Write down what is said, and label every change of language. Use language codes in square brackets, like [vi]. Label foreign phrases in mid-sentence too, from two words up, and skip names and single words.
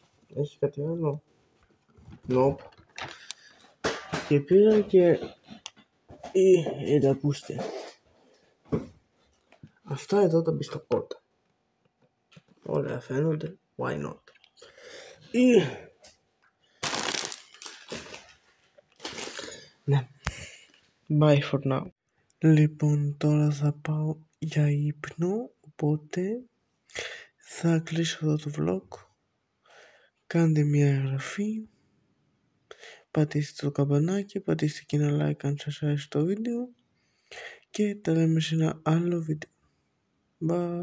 [el] Έχει κάτι άλλο? Nope. Και πήρα και ακούστε. Αυτά εδώ τα πιστοκότα. Ωραία φαίνονται. [en] Why not? [el] Ναι. [en] Bye for now. [el] Λοιπόν, τώρα θα πάω για ύπνο, οπότε θα κλείσω εδώ το vlog. Κάντε μια εγγραφή, πατήστε το καμπανάκι, πατήστε και ένα like αν σας άρεσε το βίντεο και τα λέμε σε ένα άλλο βίντεο.